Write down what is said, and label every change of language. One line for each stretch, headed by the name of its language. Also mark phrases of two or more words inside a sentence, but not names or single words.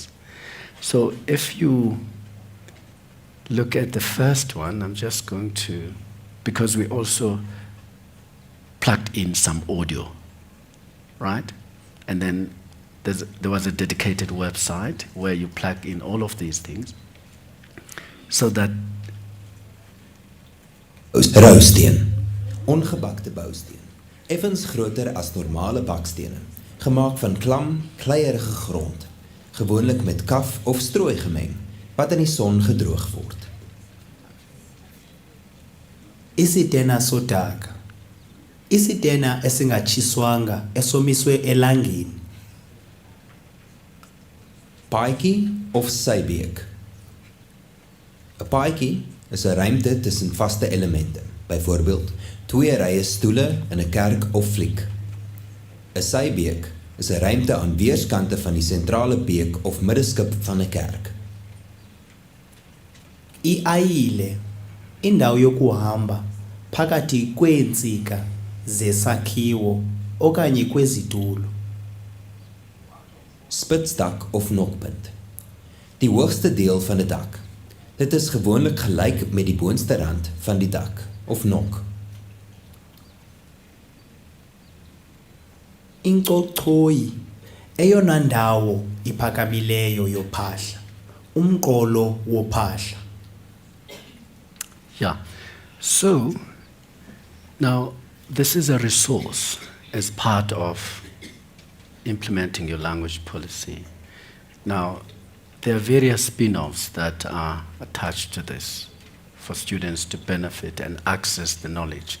English: So if you look at the first one, I'm just going to, because we also plugged in some audio, right? And then there was a dedicated website where you plug in all of these things so that
Afrikaans: Rousteen, ongebakte bousteen, effens groter as normale bakstene, gemaak van klam, kleierige grond, gewoonlik met kaf of strooi gemeng, wat in die son gedroog word.
Xhosa: Isidena sodaka, isidena esingatshiswanga, esomiswe elangeni.
Afrikaans: Paadjie of sybeek. 'n Paadjie is 'n ruimte tussen vaste elemente, byvoorbeeld 2 rye stoele in 'n kerk of fliek. 'n Sybeek is 'n ruimte aan weerskante van die sentrale beek of middeskip van 'n kerk.
Xhosa: Iayile, indawo yokuhamba phakathi kweentsika zesakhiwo okanye kwezitulo.
Afrikaans: Spitsdak of nokpunt. Die hoogste deel van 'n dak. Dit is gewoonlik gelyk met die boonste rand van die dak of nok.
Xhosa: Incochoyi, eyona ndawo iphakamileyo yophahla, umqolo wophahla.
English: Yeah. So, now this is a resource as part of implementing your language policy. Now, there are various spin-offs that are attached to this for students to benefit and access the knowledge.